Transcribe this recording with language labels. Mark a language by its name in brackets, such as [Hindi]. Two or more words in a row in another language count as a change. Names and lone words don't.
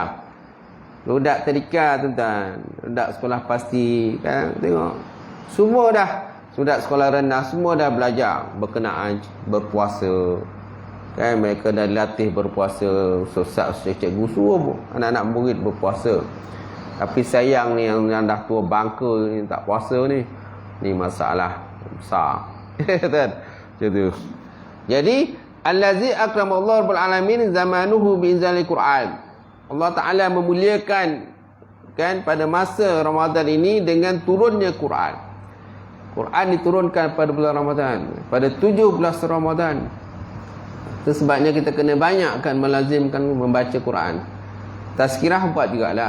[Malay] Budak tadika tuan-tuan, budak sekolah pasti kan, tengok semua dah, budak sekolah rendah semua dah belajar berkenaan berpuasa kan. Mereka dah latih berpuasa, ustaz cikgu suruh anak-anak murid berpuasa. Tapi sayang ni yang dah tua bangka ni tak puasa ni masalah besar. Kan? Gitu. [Arabic] Jadi الذي أكرمه الله رب العالمين زمانه بإنزال القرآن. [Malay] Allah Ta'ala memuliakan kan pada masa Ramadan ini dengan turunnya Quran. Quran diturunkan pada bulan Ramadan, pada 17 Ramadan. Itu sebabnya kita kena banyakkan melazimkan membaca Quran. Tazkirah buat jugalah.